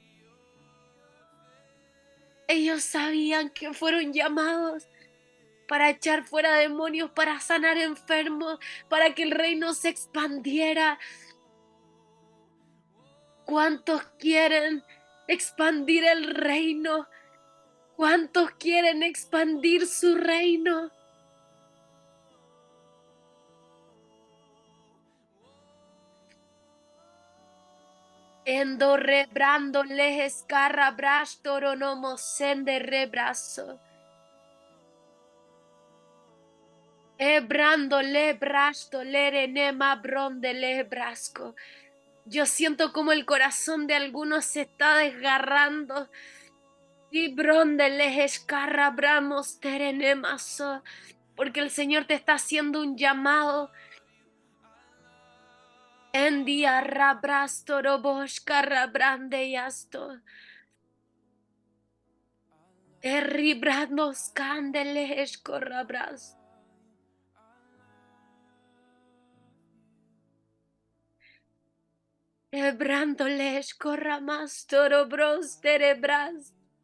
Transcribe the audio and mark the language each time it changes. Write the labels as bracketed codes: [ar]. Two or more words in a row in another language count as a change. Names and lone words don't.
[es] Ellos sabían que fueron llamados para echar fuera demonios, para sanar enfermos, para que el reino se expandiera. ¿Cuántos quieren expandir el reino? ¿Cuántos quieren expandir su reino? Endo rebrando les escarra brash toronomo sende rebrazo. Ebrando le brasto le nema bronde le brasco. Yo siento como el corazón de algunos se está desgarrando. Y bronde les escarra bramos terenemaso. Porque el Señor te está haciendo un llamado. En día rabrasto robosh carrabrande y asto. Erribranos candeles corrabras. Ebrándoles corramas torobros terebras.